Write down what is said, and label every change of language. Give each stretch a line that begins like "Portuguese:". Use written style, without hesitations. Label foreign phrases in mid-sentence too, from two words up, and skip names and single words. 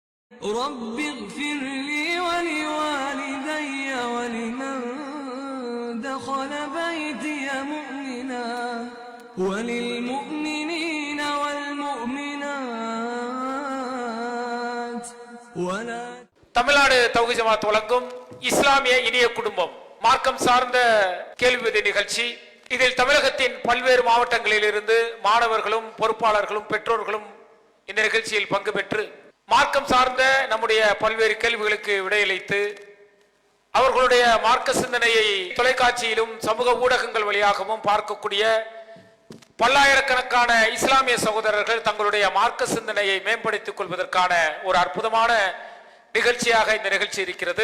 Arabic: رب اغفر لي ولوالدي ولمن دخل بيتي مؤمنا وللمؤمنين والمؤمنات ولا.
Tamil: தமிழ்நாடு தௌஹீத் ஜமாத் வழங்கும் இஸ்லாமிய இனிய குடும்பம் மார்க்கம் சார்ந்த கேள்வி பதில் நிகழ்ச்சி. இதில் தமிழகத்தின் பல்வேறு மாவட்டங்களில் இருந்து மாணவர்களும் பொறுப்பாளர்களும் பெற்றோர்களும் இந்த நிகழ்ச்சியில் பங்கு பெற்று மார்க்கம் சார்ந்த நம்முடைய பல்வேறு கேள்விகளுக்கு விடையளித்து அவர்களுடைய மார்க்க சிந்தனையை தொலைக்காட்சியிலும் சமூக ஊடகங்கள் வழியாகவும் பார்க்கக்கூடிய பல்லாயிரக்கணக்கான இஸ்லாமிய சகோதரர்கள் தங்களுடைய மார்க்க சிந்தனையை மேம்படுத்திக் கொள்வதற்கான ஒரு அற்புதமான நிகழ்ச்சியாக இந்த நிகழ்ச்சி இருக்கிறது.